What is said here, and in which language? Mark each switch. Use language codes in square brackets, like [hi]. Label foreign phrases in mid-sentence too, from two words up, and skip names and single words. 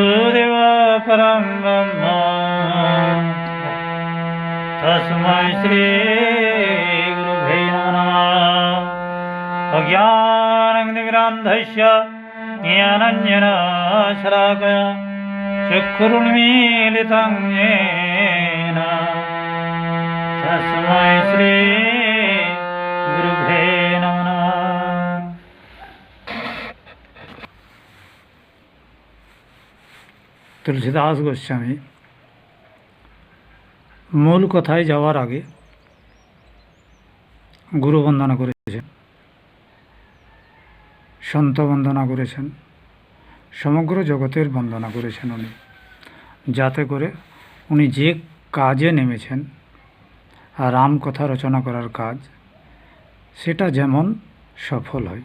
[sa] वासुदेव परं ब्रह्म तस्मै श्री गुरुभ्ये नमः। अज्ञानतिमिरान्धस्य ज्ञानाञ्जनशलाकया चक्षुरुन्मीलितं येन तस्मै श्री गुरुभ्ये नमः। [bn] তুলসীদাস গোস্বামী মূল কথায় যাওয়ার আগে গুরু বন্দনা করেছেন, সন্ত বন্দনা করেছেন, সমগ্র জগতের বন্দনা করেছেন উনি, যাতে করে উনি যে কাজে নেমেছেন রাম কথা রচনা করার কাজ, সেটা যেমন সফল হয়।